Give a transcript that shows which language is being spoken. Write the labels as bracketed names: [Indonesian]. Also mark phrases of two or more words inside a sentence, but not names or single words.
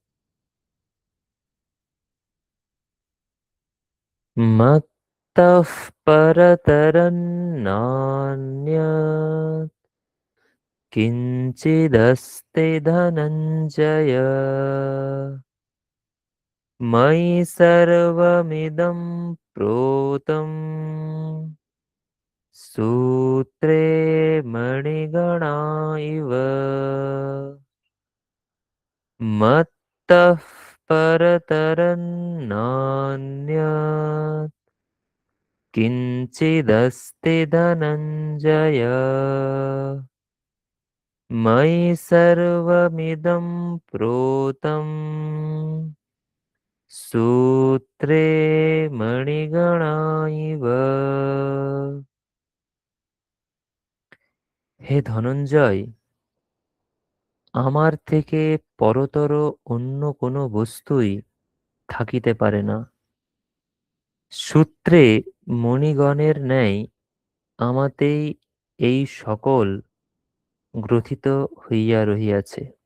[Sanskrit] মত্তঃ পরতরন্নান্যৎ কিঞ্চিদস্তি ধনঞ্জয় ময়ি সর্বমিদং প্रोतं सूत्रे मणिगणा इव मत्तः परतरन्नान्यत् किञ्चिदस्ति धनञ्जय मयि सर्वमिदं प्रोतं सूत्रे मणिगणा इव। [Bangla] হে ধনঞ্জয়, আমার থেকে পরতর অন্য কোনো বস্তুই থাকিতে পারে না। সূত্রে মণিগণের ন্যায় আমাতেই এই সকল গ্রথিত হইয়া রহিয়াছে।